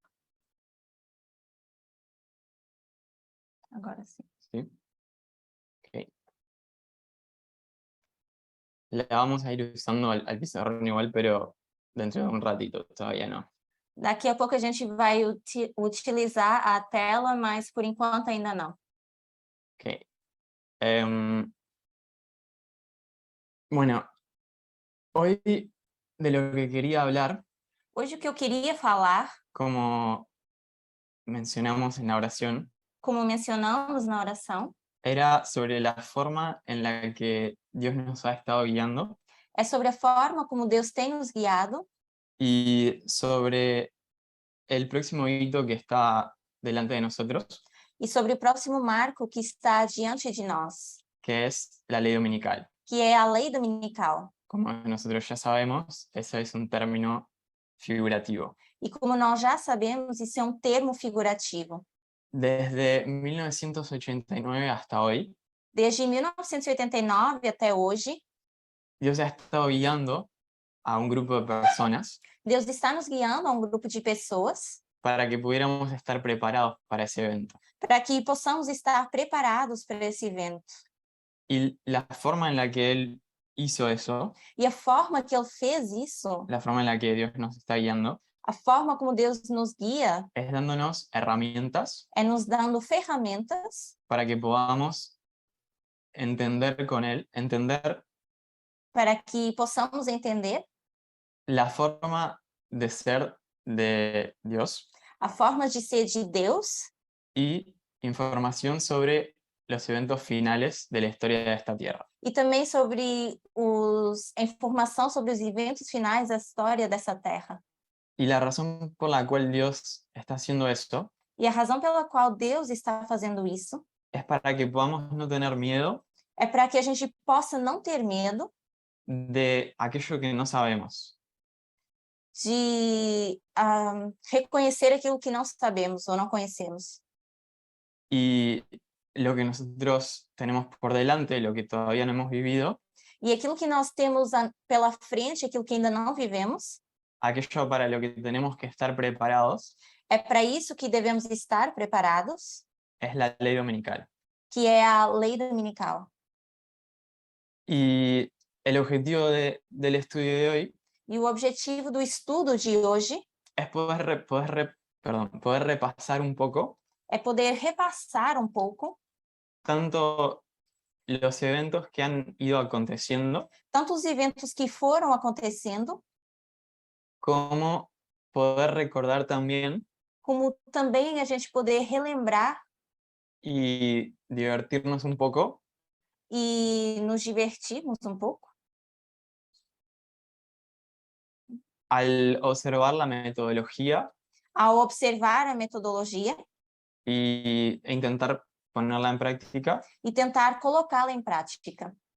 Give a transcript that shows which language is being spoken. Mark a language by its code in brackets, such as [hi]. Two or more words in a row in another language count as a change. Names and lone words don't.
[pt] Agora sim. [es] ¿Sí? Ok. La vamos a ir usando al pizarrón igual, pero dentro de un ratito, todavía no. [pt] Daqui a pouco a gente vai utilizar a tela, mas por enquanto ainda não. Ok. [es] Bueno, hoy de lo que quería hablar, [pt] Hoje o que eu queria falar, [es] como mencionamos en la oración, [pt] como mencionamos na oração, [es] era sobre la forma en la que Dios nos ha estado guiando [pt] é sobre a forma como Deus tem nos guiado [es] y sobre el próximo hito que está delante de nosotros, [pt] e sobre o próximo marco que está diante de nós, [es] que es la ley dominical. [pt] que é a lei dominical. [es] Como nosotros ya sabemos, eso es un término figurativo. [pt] E como nós já sabemos, isso é um termo figurativo. [es] Desde 1989 hasta hoy, [pt] Desde 1989 até hoje, [es] Dios ha estado guiando a un grupo de personas [pt] Deus está nos guiando a um grupo de pessoas [es] para que pudiéramos estar preparados para ese evento. [pt] para que possamos estar preparados para esse evento. [es] Y la forma en la que Él hizo eso, [pt] E a forma que ele fez isso, [es] la forma en la que Dios nos está guiando, [pt] a forma como Deus nos guia, [es] es dándonos herramientas [pt] é nos dando ferramentas [es] para que podamos entender con Él, entender [pt] para que possamos entender [es] la forma de ser de Dios [pt] a forma de ser de Deus [es] y información sobre los eventos finales de la historia de esta tierra. [pt] e também sobre a informação sobre os eventos finais da história dessa terra. [es] Y la razón por la cual Dios está haciendo esto [pt] E a razão pela qual Deus está fazendo isso [es] es para que podamos no tener miedo [pt] é para que a gente possa não ter medo [es] de aquello que no sabemos. [pt] de reconhecer aquilo que não sabemos ou não conhecemos. [es] Y lo que nosotros tenemos por delante, lo que todavía no hemos vivido, [pt] E aquilo que nós temos pela frente, aquilo que ainda não vivemos, [es] aquello para lo que tenemos que estar preparados, [pt] é para isso que devemos estar preparados, [es] es la ley dominical. [pt] que é a lei dominical. [es] Y el objetivo del estudio de hoy [pt] E o objetivo do estudo de hoje [es] es poder repasar un poco [pt] é poder repassar um pouco [es] tanto los eventos que han ido aconteciendo [pt] tanto os eventos que foram acontecendo, [es] como poder recordar también [pt] como também a gente poder relembrar [es] y divertirnos un poco [pt] e nos divertirmos um pouco [es] al observar la metodología [pt] ao observar a metodologia [es] e intentar ponerla en práctica. [pt] e tentar colocá-la em prática.